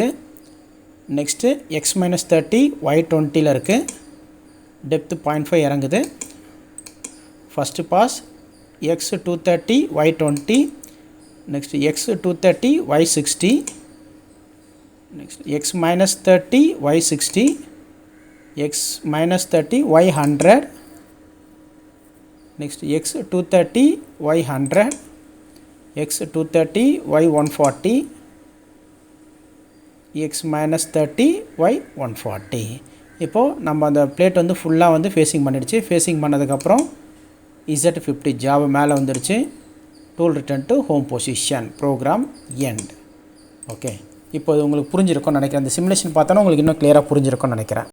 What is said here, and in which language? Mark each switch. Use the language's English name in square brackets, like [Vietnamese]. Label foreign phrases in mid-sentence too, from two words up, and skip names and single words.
[Tamil] நெக்ஸ்ட்டு X-30 Y20 இருக்குது. டெப்த்து 0.5 இறங்குது. [English] first pass [Tamil] X230 Y20, நெக்ஸ்ட்டு X230 Y60, நெக்ஸ்ட் X-30 Y60, X-30 Y100, நெக்ஸ்ட் X230 Y100, X230 Y140, X-30 Y140. இப்போது நம்ம அந்த பிளேட் வந்து ஃபுல்லாக வந்து ஃபேஸிங் பண்ணிடுச்சு. ஃபேஸிங் பண்ணதுக்கப்புறம் Z50 ஜாப் மேலே வந்துடுச்சு. [English] tool return to home position, program end. [Tamil] ஓகே, இப்போ இது உங்களுக்கு புரிஞ்சிருக்கும்னு நினைக்கிறேன். இந்த சிமுலேஷன் பார்த்தோன்னா உங்களுக்கு இன்னும் கிளியராக புரிஞ்சிருக்கும்னு நினைக்கிறேன்.